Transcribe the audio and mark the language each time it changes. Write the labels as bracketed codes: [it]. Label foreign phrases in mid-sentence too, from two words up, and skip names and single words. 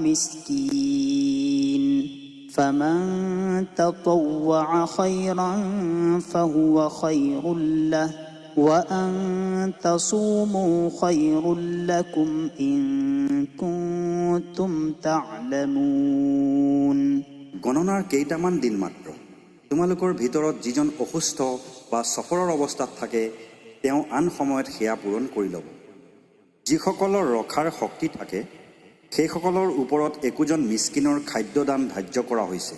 [ar] مسكين فمن تطوع خيرا فهو خير له وأن تصوموا خير لكم إن كنتم تعلمون। [as] গণনাৰ কেইটামান দিন মাত্ৰ। তোমালোকৰ ভিতৰত যিজন অসুস্থ বা সফৰৰ অৱস্থাত থাকে তেওঁ আন সময়ত সেয়া পূৰণ কৰি ল'ব। যিসকলৰ ৰখাৰ শক্তি থাকে সেইসকলৰ ওপৰত একোজন মিস্কিনৰ খাদ্যদান ধাৰ্য কৰা হৈছে।